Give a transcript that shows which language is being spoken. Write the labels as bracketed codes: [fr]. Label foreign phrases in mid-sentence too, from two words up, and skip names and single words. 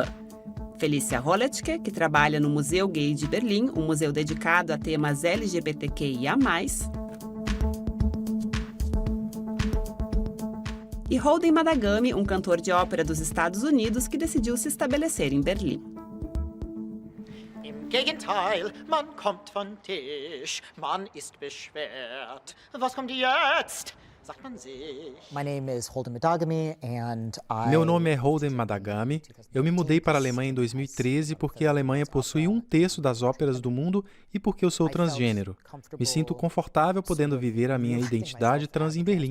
[pt] Felícia Holletke, que trabalha no Museu Gay de Berlim, um museu dedicado a temas LGBTQIA+, e Holden Madagami, um cantor de ópera dos Estados Unidos que decidiu se estabelecer em Berlim. [de] Im Gegenteil, man kommt von Tisch, man ist beschwert. Was kommt jetzt? [pt] Meu nome é Holden Madagami. Eu me mudei para a Alemanha em 2013 porque a Alemanha possui 1/3 das óperas do mundo e porque eu sou transgênero. Me sinto confortável podendo viver a minha identidade trans em Berlim.